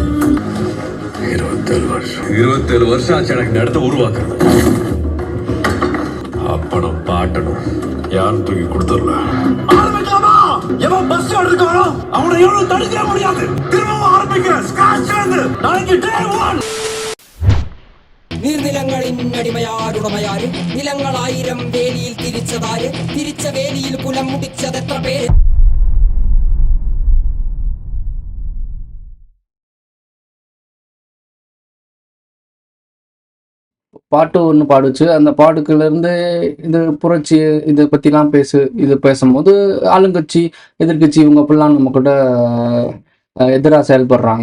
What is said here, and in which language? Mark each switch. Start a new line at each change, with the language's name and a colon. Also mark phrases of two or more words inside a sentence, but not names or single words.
Tamil: 27 வருஷம் ஆச்சு எனக்கு இந்த இடத்த உருவாக்குறது. அப்பனும் பாட்டனும் யாரும் தூக்கி கொடுத்துடல. ஆரம்பிக்கலாமா? எவன் பஸ் எடுக்கானோ அவனை எவனும் தடுக்க முடியாது. திரும்பவும் ஆரம்பிக்கிறேன். ஸ்கிராட்ச்ல இருந்து நாளைக்கு டே 1.
Malayalam: നീർനിലങ്ങളിൽ അടിമയാരുടമയാര് നിലങ്ങൾ 1000 വേലിയിൽ തിരിച്ചതാര് തിരിച്ച വേലിയിൽ കുലം മുടിച്ചതെത്ര പേര്.
Tamil: பாட்டு ஒண்ணு பாடுச்சு. அந்த பாட்டுக்குள்ளருந்து இது புரட்சி இத பத்திலாம் இது பேசும்போது ஆளுங்கட்சி, எதிர்க்கட்சி இவங்க ஃபுல்லா நம்ம கூட எதிரா செயல்படுறாங்க.